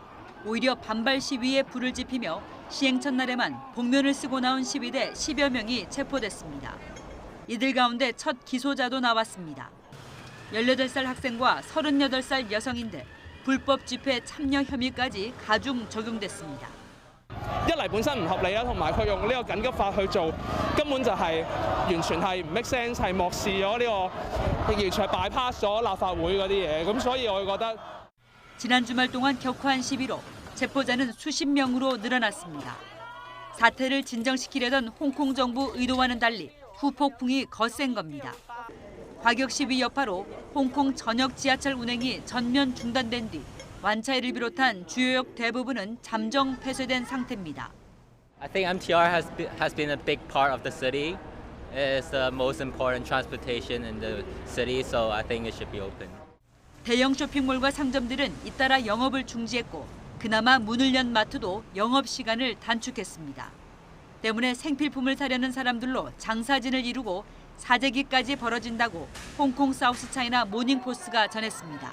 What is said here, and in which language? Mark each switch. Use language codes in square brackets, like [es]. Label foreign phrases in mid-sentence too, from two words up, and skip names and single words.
[ko] 오히려 반발 시위에 불을 지피며 시행 첫날에만 복면을 쓰고 나온 시위대 10여 명이 체포됐습니다. 이들 가운데 첫 기소자도 나왔습니다. 18살 학생과 38살 여성인데 불법 집회 참여 혐의까지 가중 적용됐습니다. [yue] 一嚟本身唔合理啦，同埋佢用呢個緊急法去做，根本就係完全係唔 [en] make sense， [yue] 係漠視咗呢個，完全係 bypass 咗立法會嗰啲嘢，咁所以我覺得 [ko] 지난 주말 동안 격화한 시위로 체포자는 수십 명으로 늘어났습니다. 사태를 진정시키려던 홍콩 정부 의도와는 달리 후폭풍이 거센 겁니다. 과격 시위 여파로 홍콩 전역 지하철 운행이 전면 중단된 뒤 완차이를 비롯한 주요역 대부분은 잠정 폐쇄된 상태입니다. [en] I think MTR has been a big part of the city. It's the most important transportation in the city, so I think it should be open. [ko] 대형 쇼핑몰과 상점들은 잇따라 영업을 중지했고 그나마 문을 연 마트도 영업 시간을 단축했습니다. 때문에 생필품을 사려는 사람들로 장사진을 이루고 사재기까지 벌어진다고 홍콩 사우스차이나 모닝포스트가 전했습니다.